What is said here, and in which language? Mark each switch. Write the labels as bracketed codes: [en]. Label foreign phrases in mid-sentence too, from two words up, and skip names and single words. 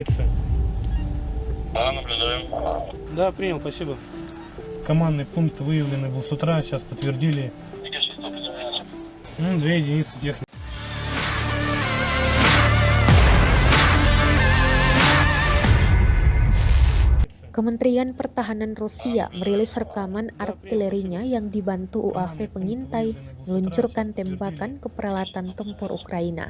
[ru] Да, наблюдаем. Да, принял, спасибо. Командный пункт выявленный был с утра, сейчас подтвердили. Какие частоты изменились? 2 единицы техники. [id] Kementerian Pertahanan Rusia merilis rekaman artilerinya yang dibantu UAV pengintai meluncurkan tembakan ke peralatan tempur Ukraina.